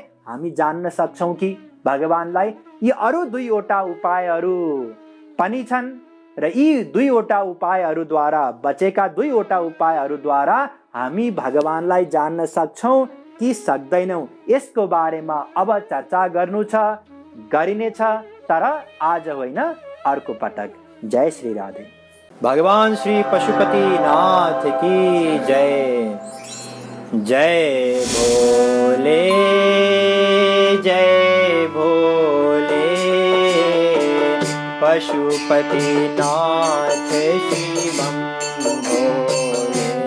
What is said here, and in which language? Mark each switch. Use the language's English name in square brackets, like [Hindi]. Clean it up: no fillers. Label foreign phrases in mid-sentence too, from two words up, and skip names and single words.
[Nepali] हामी जान्न सक्छौँ कि भगवानलाई यी अरू दुईवटा उपायहरू पनि छन् र यी दुईवटा उपायहरूद्वारा बचेका दुईवटा उपायहरूद्वारा हामी भगवानलाई जान्न सक्छौँ कि सक्दैनौँ, यसको बारेमा अब चर्चा गर्नु छ, गरिनेछ, तर आज होइन अर्को पटक। जय श्री राधे। [Hindi] भगवान श्री पशुपतिनाथ की जय। जय भोले, जय भोले, पशुपतिनाथ शिवं भोले।